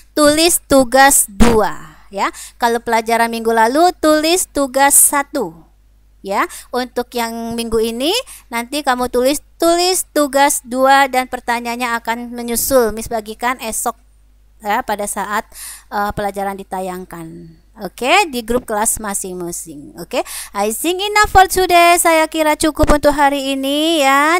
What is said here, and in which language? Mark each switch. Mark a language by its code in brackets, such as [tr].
[id] Tulis tugas 2 ya. Kalau pelajaran minggu lalu tulis tugas 1. Ya, untuk yang minggu ini nanti kamu tulis tugas 2 dan pertanyaannya akan menyusul Miss bagikan esok ya pada saat pelajaran ditayangkan. Oke, di grup kelas masing-masing. [en] Oke, I think enough for today. [id] Saya kira cukup untuk hari ini ya.